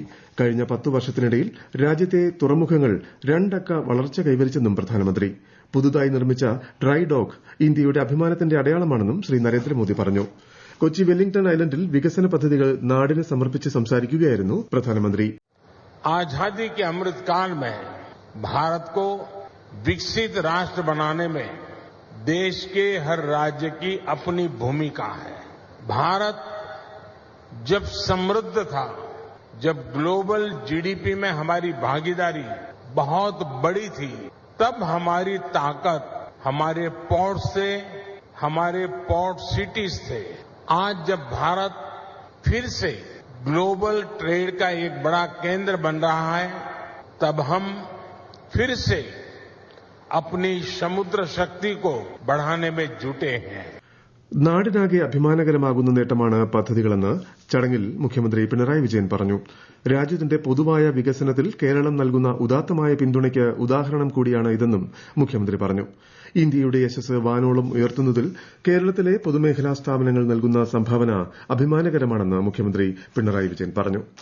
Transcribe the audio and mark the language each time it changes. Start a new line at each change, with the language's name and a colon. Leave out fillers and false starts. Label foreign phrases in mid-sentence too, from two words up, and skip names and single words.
Malayalam: കഴിഞ്ഞ 10 വർഷത്തിനിടയിൽ രാജ്യത്തെ തുറമുഖങ്ങൾ 2 അക്ക വളർച്ച കൈവരിച്ചെന്നും പ്രധാനമന്ത്രി. പുതുതായി നിർമ്മിച്ച
English: dry dock
Malayalam: ഇന്ത്യയുടെ അഭിമാനത്തിന്റെ അടയാളമാണെന്നും ശ്രീ നരേന്ദ്രമോദി പറഞ്ഞു. കൊച്ചി വെല്ലിംഗ്ടൺ ഐലൻഡിൽ വികസന പദ്ധതികൾ നാടിന് സമർപ്പിച്ച് സംസാരിക്കുകയായിരുന്നു പ്രധാനമന്ത്രി.
Hindi: आजादी के अमृतकाल में भारत को विकसित राष्ट्र बनाने में देश के हर राज्य की अपनी भूमिका है. भारत जब समृद्ध था, जब
English: global GDP
Hindi: में हमारी भागीदारी बहुत बड़ी थी, तब हमारी ताकत हमारे पोर्ट से, हमारे
English: port cities
Hindi: थे. आज जब भारत फिर से
English: global trade
Hindi: का एक बड़ा केंद्र बन रहा है, तब हम फिर से अपनी समुद्र शक्ति को बढ़ाने में जुटे हैं.
Malayalam: നാടിനാകെ അഭിമാനകരമാകുന്ന നേട്ടമാണ് പദ്ധതികളെന്ന് ചടങ്ങിൽ മുഖ്യമന്ത്രി പിണറായി വിജയൻ പറഞ്ഞു. രാജ്യത്തിന്റെ പൊതുവായ വികസനത്തിൽ കേരളം നൽകുന്ന ഉദാത്തമായ പിന്തുണയ്ക്ക് ഉദാഹരണം കൂടിയാണ് ഇതെന്നും മുഖ്യമന്ത്രി പറഞ്ഞു. ഇന്ത്യയുടെ യശസ്സ് വാനോളം ഉയർത്തുന്നതിൽ കേരളത്തിലെ പൊതുമേഖലാ സ്ഥാപനങ്ങൾ നൽകുന്ന സംഭാവന അഭിമാനകരമാണെന്ന് മുഖ്യമന്ത്രി പിണറായി വിജയൻ പറഞ്ഞു.